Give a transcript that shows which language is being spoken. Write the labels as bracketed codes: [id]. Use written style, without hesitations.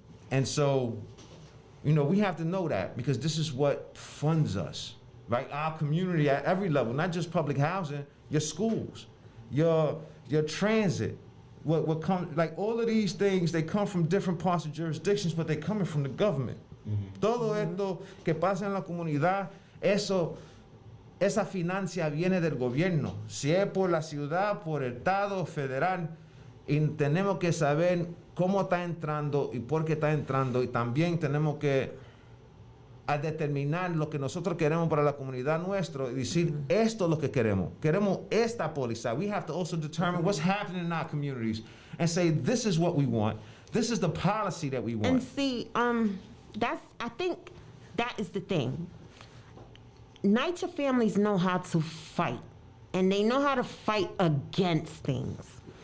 [en] And so, we have to know that because this is what funds us, right? Our community at every level, not just public housing, your schools, your transit, what come, like all of these things, they come from different parts of jurisdictions, but they're coming from the government. [es] Todo esto que pasa en la comunidad, esa financia viene del gobierno. Si es por la ciudad, por el estado, federal, y tenemos que saber cómo está entrando y por qué está entrando, y también tenemos que a determinar lo que nosotros queremos para la comunidad nuestra y decir esto es lo que queremos. Queremos esta póliza. [en] We have to also determine what's happening in our communities and say this is what we want. This is the policy that we want. And see, I think that is the thing. NYCHA families know how to fight, and they know how to fight against things.